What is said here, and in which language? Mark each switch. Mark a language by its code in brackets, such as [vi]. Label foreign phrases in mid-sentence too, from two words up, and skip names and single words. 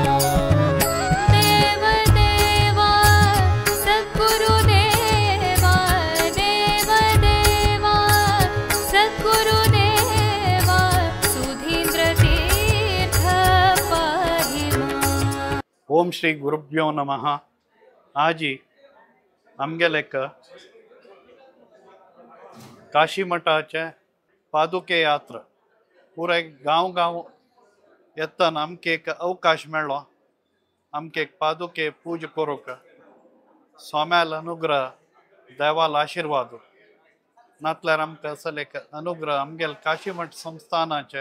[sa] देव देवा सद्गुरु देवा देव देवा सद्गुरु देवा सुधीन्द्र तीर्थ पाहि मां. ओम श्री गुरुभ्यो नमः. [kok] आजी आमगेलेक काशी मठाचे पादुके यात्रा पुराय गांव येताना आमकां एक अवकाश मेळ्ळो. आमकां एक पादुके पूज करूंक स्वाम्याल अनुग्रह देवाल आशिर्वाद नातल्यार आमकां असले एक अनुग्रह आमगेल काशी मठ संस्थानाचे